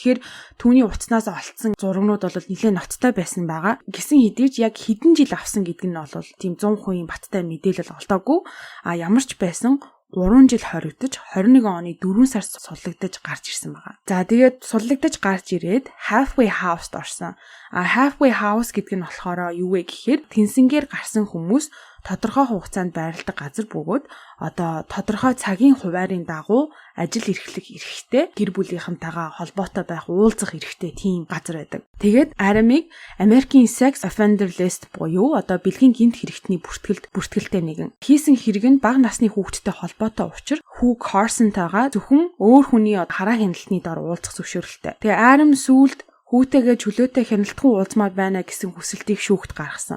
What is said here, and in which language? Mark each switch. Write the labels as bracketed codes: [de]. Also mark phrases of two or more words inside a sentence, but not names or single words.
[mn] Тэгэхээр түүний утаснаас олцсон зурагнууд бол нэлээд ноцтой байсан байгаа. Гэсэн хэдий ч яг хэдэн жил авсан гэдэг нь бол тийм 100% баттай мэдээлэл олдоогүй. Ямар ч байсан 3 жил хоригдож 21 оны 4 сард суллагдаж гарч ирсэн байгаа. За тэгээд суллагдаж гарч ирээд [en] halfway house- [mn] д орсон. [en] Halfway house [mn] гэдэг нь болохоор юу вэ гэхээр тэнцэнгээр гарсан хүмүүс тодорхой хугацаанд байрладаг газар бөгөөд одоо тодорхой цагийн хуваарийн дагуу ажил эрхлэх эрхтэй, гэр бүлийнхэнтэйгээ холбоотой байх уулзах эрхтэй тийм газар байдаг. Тэгээд Арамыг Америкийн [en] sex offender list [mn] буюу одоо бэлгийн гэмт хэрэгтний бүртгэлтэй нэгэн. Хийсэн хэрэг нь бага насны хүүхэдтэй холбоотой учраа хүү Carson-тайгаа зөвхөн өөр хүний хараа хяналтны дор уулзах зөвшөөрөлтэй. Тэгээ Арам сүүлд хүүтэйгээ чөлөөтэй хяналтгүй уулзмаар байна гэсэн хүсэлтийг шүүхт гаргасан.